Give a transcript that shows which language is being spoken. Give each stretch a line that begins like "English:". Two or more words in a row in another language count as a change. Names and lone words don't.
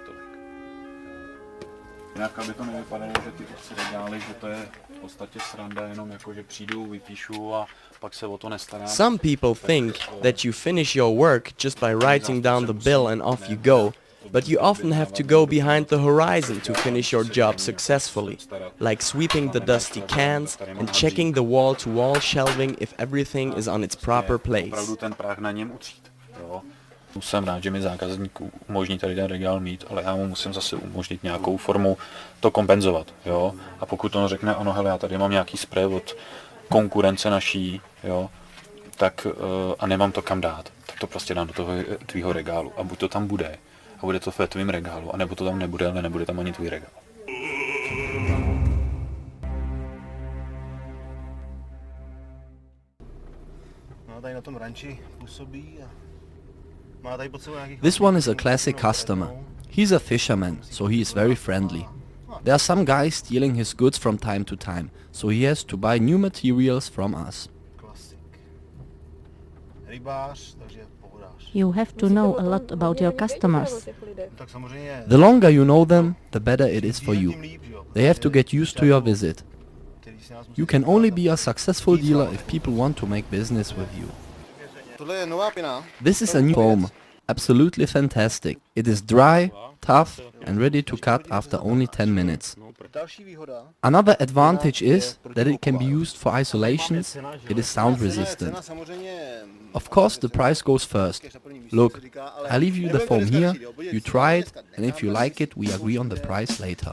English: Some people think that you finish your work just by writing down the bill and off you go, but you often have to go behind the horizon to finish your job successfully, like sweeping the dusty cans and checking the wall-to-wall shelving if everything is on its proper place.
Czech: Jsem rád, že mi zákazník umožní tady ten regál mít, ale já mu musím zase umožnit nějakou formu to kompenzovat, jo. A pokud on řekne, ono, hele, já tady mám nějaký spray od konkurence naší, jo, tak a nemám to kam dát, tak to prostě dám do toho tvýho regálu. A buď to tam bude, a bude to ve tvým regálu, anebo to tam nebude, ale nebude tam ani tvůj regál. No, tady na tom ranči působí a má tady pod sebou nějakých...
English: This one is a classic customer. He's a fisherman, so he is very friendly. There are some guys stealing his goods from time to time, so he has to buy new materials from us.
Czech: Klasik. Rybář, takže pohodář.
English: You have to know a lot about your customers.
Czech: Tak samozřejmě...
English: The longer you know them, the better it is for you. They have to get used to your visit. You can only be a successful dealer if people want to make business with you.
Czech: Tohle je nová pina.
English: This is a new foam. Absolutely fantastic. It is dry, tough and ready to cut after only 10 minutes.
Czech: Další výhoda.
English: Another advantage is that it can be used for isolations. It is sound resistant. Of course the price goes first. Look, I leave you the foam here, you try it, and if you like it, we agree on the price later.